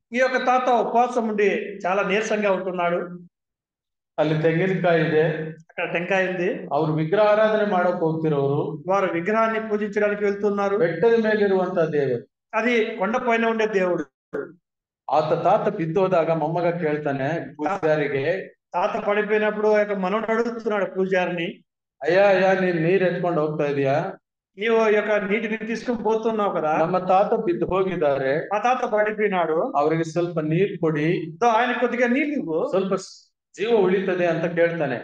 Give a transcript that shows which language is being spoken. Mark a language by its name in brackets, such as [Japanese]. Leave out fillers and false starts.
[Telugu] ఈ యొక్క తాత ఉపవాసం ఉండి చాలా నీరసంగా ఉంటున్నాడు. [Kannada] ಅಲ್ಲಿ ತೆಂಗಿನಕಾಯಿ ಇದೆ, [Telugu] అక్కడ టెంకాయ ఉంది. [Kannada] ಅವ್ರು ವಿಗ್ರಹಾರಾಧನೆ ಮಾಡಕ್ ಹೋಗ್ತಿರೋರು [Telugu] వారు విగ్రహాన్ని పూజించడానికి వెళ్తున్నారు. [Kannada] ಬೆಟ್ಟದ ಮೇಲಿರುವಂತ ದೇವರು, [Telugu] అది కొండ పైన ఉండే దేవుడు. [Kannada] ಆತ ತಾತ ಬಿದ್ದೋದಾಗ ಮೊಮ್ಮಗ ಕೇಳ್ತಾನೆ ಪೂಜಾರಿಗೆ, [Telugu] తాత పడిపోయినప్పుడు ఆ యొక్క మనవడు అడుగుతున్నాడు పూజారిని, [Kannada] ಅಯ್ಯ ನೀನ್ ನೀರ್ ಎತ್ಕೊಂಡು ಹೋಗ್ತಾ ಇದೀಯಾ? [Telugu] నీవు ఈ యొక్క నీటిని తీసుకుని పోతున్నావు కదా, [Kannada] ನಮ್ಮ ತಾತ ಬಿದ್ದು ಹೋಗಿದ್ದಾರೆ, [Telugu] ఆ తాత పడిపోయినాడు, [Kannada] ಅವ್ರಿಗೆ ಸ್ವಲ್ಪ ನೀರ್ ಕೊಡಿ, [Telugu] ఆయన కొద్దిగా నీళ్ళు ఇవ్వు, [Kannada] ಸ್ವಲ್ಪ ಜೀವ ಉಳಿತದೆ ಅಂತ ಕೇಳ್ತಾನೆ.